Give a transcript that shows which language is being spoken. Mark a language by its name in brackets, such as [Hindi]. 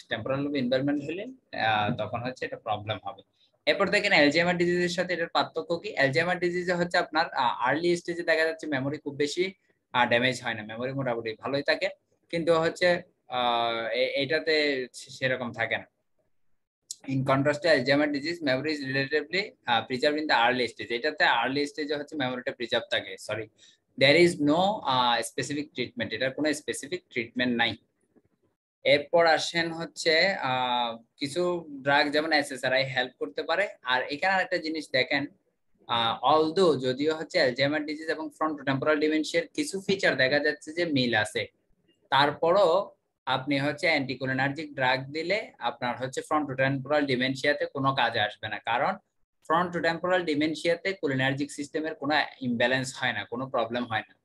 [Bangla] Temporal lobe involvement হলে তখন হচ্ছে এটা প্রবলেম হবে। এরপর দেখেন অ্যালজাইমার ডিজিজের সাথে এটার পার্থক্য কি? অ্যালজাইমার ডিজিজে হচ্ছে আপনার আর্লি স্টেজে দেখা যাচ্ছে মেমোরি খুব বেশি ড্যামেজ হয় না, মেমোরি মোটামুটি ভালোই থাকে, কিন্তু হচ্ছে এটাতে সেরকম থাকে না। [English] In contrast to Alzheimer's disease, memory is relatively preserved in the early stage. [Bangla] এটাতে early stage হচ্ছে মেমোরিটা প্রিজার্ভ থাকে। [English] Sorry, there is no specific treatment. [Bangla] এটার কোনো স্পেসিফিক ট্রিটমেন্ট নাই। এরপর আসেন হচ্ছে কিছু ড্রাগ যেমন এসএসআরআই হেল্প করতে পারে। আর এখানে আরেকটা জিনিস দেখেন, অলদো যদিও হচ্ছে অ্যালজাইমার ডিজিজ এবং ফ্রন্টোটেম্পোরাল ডিমেনশিয়ার কিছু ফিচার দেখা যাচ্ছে যে মিল আছে, তারপরও আপনি হচ্ছে অ্যান্টিকোলিনার্জিক ড্রাগ দিলে আপনার হচ্ছে ফ্রন্টোটেম্পোরাল ডিমেনশিয়াতে কোনো কাজে আসবে না, কারণ ফ্রন্টোটেম্পোরাল ডিমেনশিয়াতে কোলিনার্জিক সিস্টেমের কোনো ইমব্যালেন্স হয় না, কোনো প্রবলেম হয় না।